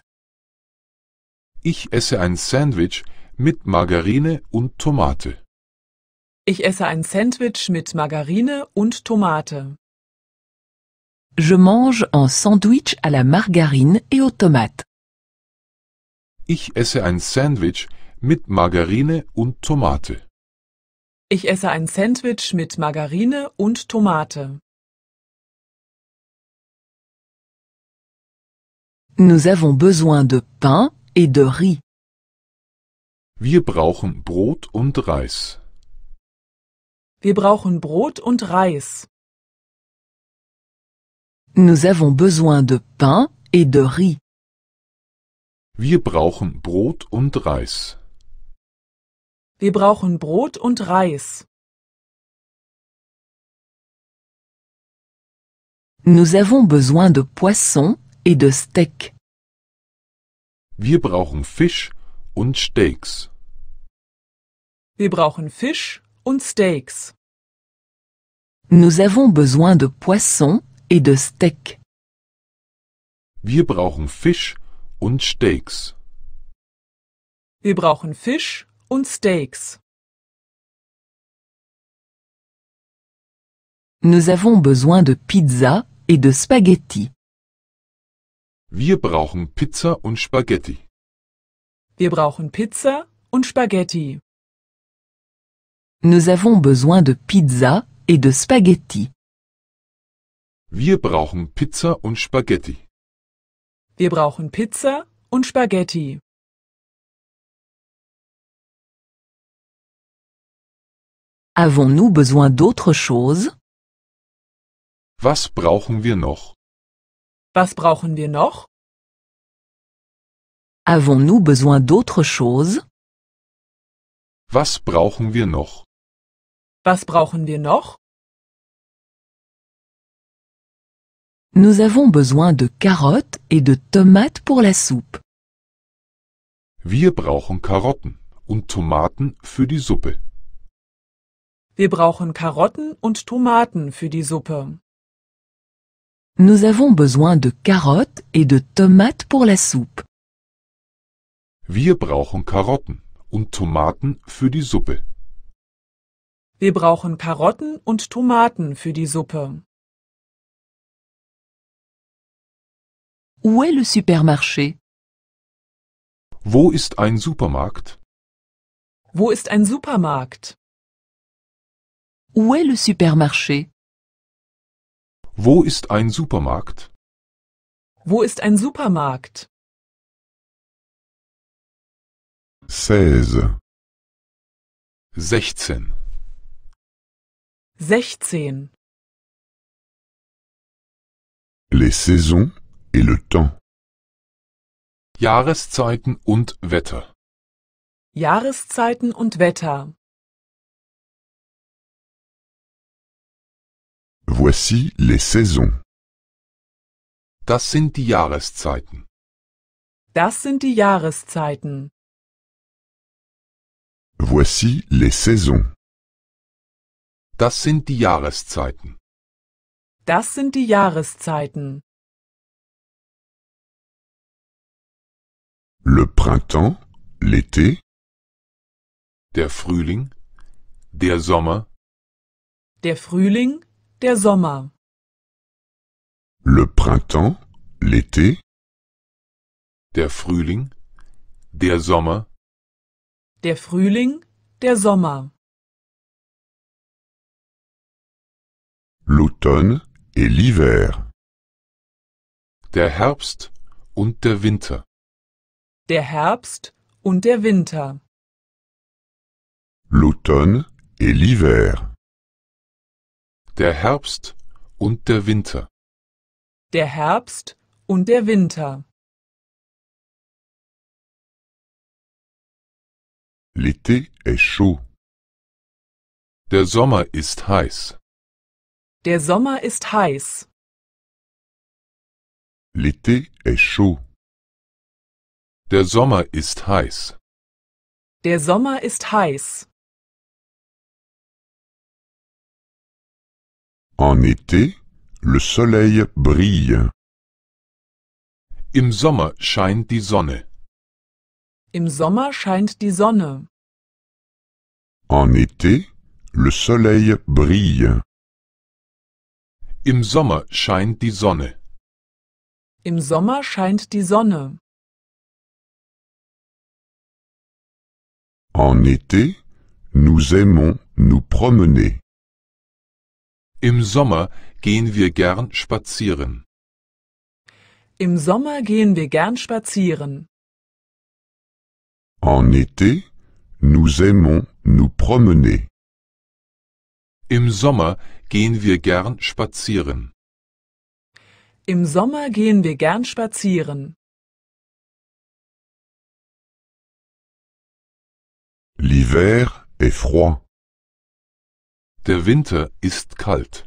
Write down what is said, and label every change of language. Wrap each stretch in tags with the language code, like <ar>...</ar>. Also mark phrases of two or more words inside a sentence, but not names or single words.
<de>Ich esse ein Sandwich mit Margarine und Tomate. Ich esse ein Sandwich mit Margarine und Tomate.</de> <fr>Je mange un sandwich à la margarine et aux tomates.</fr> <de>Ich esse ein Sandwich mit Margarine und Tomate. Ich esse ein Sandwich mit Margarine und Tomate.</de> <fr>Nous avons besoin de pain et de riz.</fr> <de>Wir brauchen Brot und Reis. Wir brauchen Brot und Reis.</de> <fr>Nous avons besoin de pain et de riz.</fr> <de>Wir brauchen Brot und Reis. Wir brauchen Brot und Reis.</de> <fr>Nous avons besoin de poisson et de steak.</fr> <de>Wir brauchen Fisch und Steaks. Wir brauchen Fisch und Steaks.</de> <fr>Nous avons besoin de poisson et de steak.</fr> <de>Wir brauchen Fisch und Steaks. Wir brauchen Fisch und Steaks.</de> <fr>Nous avons besoin de pizza et de spaghetti.</fr> <de>Wir brauchen Pizza und Spaghetti. Wir brauchen Pizza und Spaghetti.</de> <fr>Nous avons besoin de pizza et de spaghetti.</fr> <de>Wir brauchen Pizza und Spaghetti. Wir brauchen Pizza und Spaghetti.</de> <fr>Avons-nous besoin d'autre chose?</fr> <de>Was brauchen wir noch? Was brauchen wir noch?</de> <fr>Avons-nous besoin d'autre chose?</fr> <de>Was brauchen wir noch? Was brauchen wir noch?</de> <fr>Nous avons besoin de carottes et de tomates pour la soupe.</fr> <de>Wir brauchen Karotten und Tomaten für die Suppe. Wir brauchen Karotten und Tomaten für die Suppe.</de> <fr>Nous avons besoin de carottes et de tomates pour la soupe.</fr> <de>Wir brauchen Karotten und Tomaten für die Suppe. Wir brauchen Karotten und Tomaten für die Suppe.</de> <fr>Où est le supermarché?</fr> <de>Wo ist ein Supermarkt? Wo ist ein Supermarkt?</de> <fr>Où est le supermarché?</fr> <de>Wo ist ein Supermarkt? Wo ist ein Supermarkt? 16, 16. 16.</de> <fr>les saisons et le temps.</fr> <de>Jahreszeiten und Wetter. Jahreszeiten und Wetter.</de> <fr>Voici les saisons.</fr> <de>Das sind die Jahreszeiten. Das sind die Jahreszeiten.</de> <fr>Voici les saisons.</fr> <de>Das sind die Jahreszeiten. Das sind die Jahreszeiten.</de> <fr>Le printemps, l'été,</fr> <de>Der Frühling, der Sommer, Der Frühling, der Sommer.</de> <fr>le printemps, l'été,</fr> <de>der Frühling, der Sommer, Der Frühling, der Sommer.</de> <fr>l'automne et l'hiver.</fr> <de>der Herbst und der Winter. Der Herbst und der Winter.</de> <fr>L'automne et l'hiver.</fr> <de>Der Herbst und der Winter. Der Herbst und der Winter.</de> <fr>L'été est chaud.</fr> <de>Der Sommer ist heiß. Der Sommer ist heiß.</de> <fr>L'été est chaud.</fr> <de>Der Sommer ist heiß. Der Sommer ist heiß.</de> <fr>En été, le soleil brille.</fr> <de>Im Sommer scheint die Sonne. Im Sommer scheint die Sonne.</de> <fr>En été, le soleil brille.</fr> <de>Im Sommer scheint die Sonne. Im Sommer scheint die Sonne.</de> <fr>En été, nous aimons nous promener.</fr> <de>Im Sommer gehen wir gern spazieren. Im Sommer gehen wir gern spazieren.</de> <fr>En été, nous aimons nous promener.</fr> <de>Im Sommer gehen wir gern spazieren. Im Sommer gehen wir gern spazieren.</de> <fr>L'hiver est froid.</fr> <de>Der Winter ist kalt.</de>